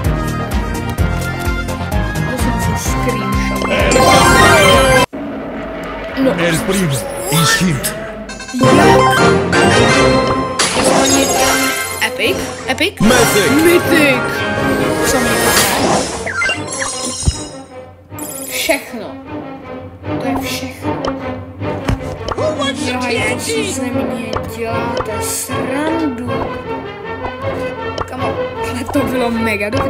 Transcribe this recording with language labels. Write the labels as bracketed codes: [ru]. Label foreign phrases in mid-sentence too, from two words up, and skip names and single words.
[cs] To jsem si screenshot. No. [en] El primo is here. Epic? Epic? Mythic! [cs] Mythic! Co mi všechno. To je všechno. Jaj, to si ze mě děláte srandu. Kamo, ale to bylo mega dobrý.